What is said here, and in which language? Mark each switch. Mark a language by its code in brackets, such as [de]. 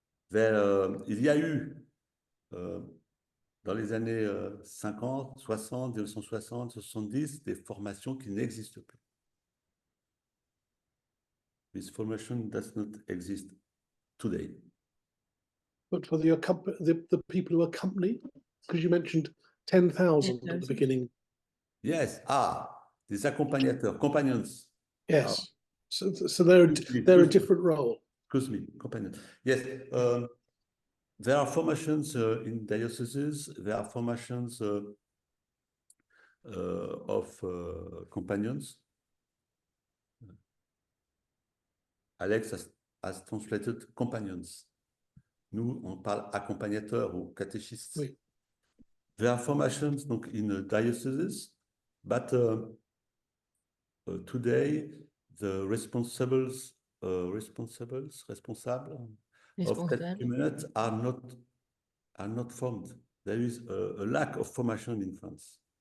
[fr] Il y a eu dans les années 50, 60, 1960, 70 des formations qui n'existent plus. [en] This formation does not exist today. But for the people who accompany, because you mentioned 10,000 at the beginning. Yes. [fr] Des accompagnateurs, companions. [en] Yes. So they're a different role. Excuse me, companions. Yes. There are formations in dioceses. There are formations of companions. Alex has translated companions. [fr] Nous, on parle accompagnateurs ou catéchistes. Oui. [en] There are formations donc, in dioceses, but today the responsible of catechumenate are not formed. There is a lack of formation in France.